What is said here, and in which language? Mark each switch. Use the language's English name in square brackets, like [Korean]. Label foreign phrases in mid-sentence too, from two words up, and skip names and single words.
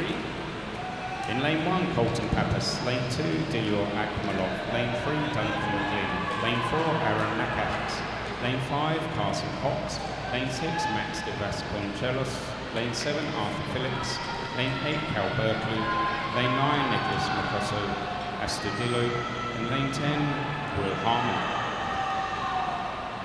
[English] In lane 1, Colton Pappas. Lane 2, Dilyor Akmalov. Lane 3, Duncan McLean. Lane 4, Aaron Nakax. Lane 5, Carson Cox. Lane 6, Max de Vasconcelos. Lane 7, Arthur Phillips. Lane 8, Cal Berkeley. Lane 9, Nicholas Macosso. Astudillo. And lane 10, Will Harmon.